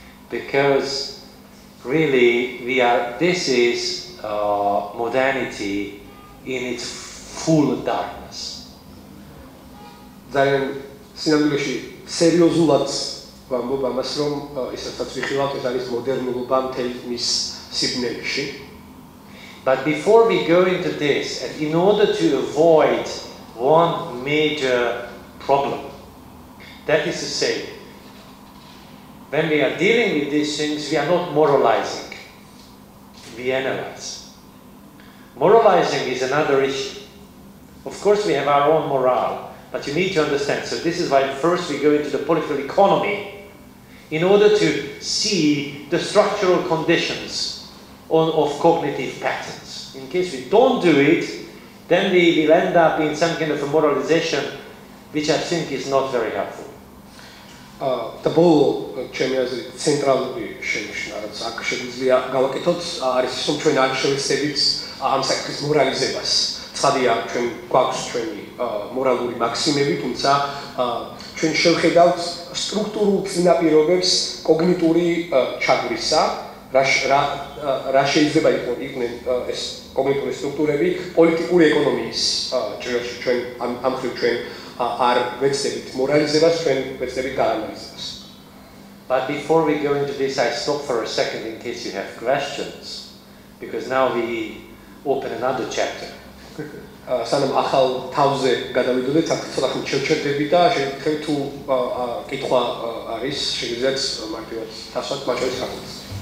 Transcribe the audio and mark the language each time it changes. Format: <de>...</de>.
<en>Because really this is modernity in its full darkness.</en> <ka>ძალიან სინამდვილეში სერიოზულად ვამბობ ამას, რომ ისაც ვიხილავთ, ეს არის მოდერნულობა მთელი მის სიბნელეში.</ka> <en>But before we go into this, and in order to avoid one major problem, that is to say, when we are dealing with these things, we are not moralizing, we analyze. Moralizing is another issue. Of course, we have our own morale, but you need to understand. So this is why first we go into the political economy in order to see the structural conditions of cognitive patterns. In case we don't do it, then we will end up in some kind of a moralization, which I think is not very helpful.</en> <ka>და ბოლო ჩემი აზრით ცენტრალური შენიშვნა, რაც აქ შეგვიძლია გავაკეთოთ, არის ის, რომ ჩვენ არ შევეცდებით ამ საკითხის მორალიზებას. ცხადია, ჩვენ გვაქვს ჩვენი მორალური მაქსიმები, თუმცა ჩვენ შევხედავთ სტრუქტურულ წინაპირობებს კოგნიტური ჩაგვრისა, რა შეიძლება იყვნენ ეს კოგნიტური სტრუქტურები პოლიტიკური ეკონომიის ჭრილში. ჩვენ ამ მხრივ ჩვენ არ ვეცდებით მორალიზებას, ჩვენ ვეცდებით გაანალიზებას.</ka> <en>But before we go into this, I stop for a second in case you have questions, because now we open another chapter.</en> <ka>სანამ ახალ თავზე გადავიდოდეთ, აქ ცოტა ხნით შევჩერდები და შეგიძლიათ თუ კითხვა არის, შეგიძლიათ მარტივად დასვათ მაჩვენებს ხარჯს.</ka>